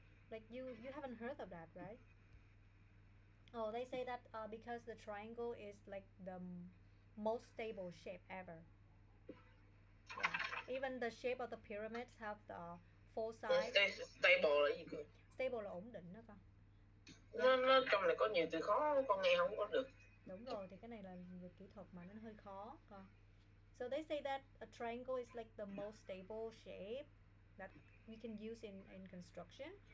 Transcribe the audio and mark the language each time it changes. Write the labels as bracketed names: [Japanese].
[English] Like you haven't heard of that, right? Oh, they say that because the triangle is like the most stable shape ever. Yeah. Even the shape of the pyramids have the four sides. [Vietnamese] Stable là gì cơ? Stable là ổn định đó con. Yeah. Nó trong này có nhiều từ khó con nghe không có được. Đúng rồi, thì cái này là về kỹ thuật mà nó hơi khó con. [English] So they say that a triangle is like the most stable shape that we can use in construction.